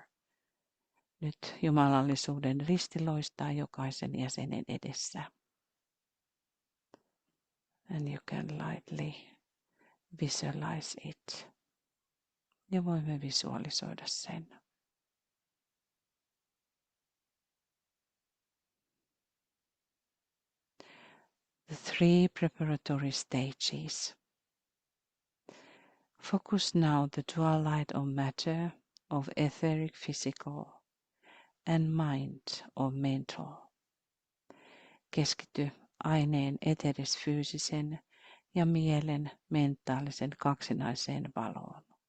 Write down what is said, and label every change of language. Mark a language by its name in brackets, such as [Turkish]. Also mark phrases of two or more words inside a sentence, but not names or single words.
[Finnish] Nyt jumalallisuuden risti loistaa jokaisen jäsenen edessä. [English] And you can lightly visualize it. [Finnish] Ja voimme visualisoida sen. [English] The 3 preparatory stages. Focus now the dual light of matter, of etheric physical, and mind of mental. [Finnish] Keskity aineen eteris-fyysisen ja mielen mentaalisen kaksinaiseen valoon.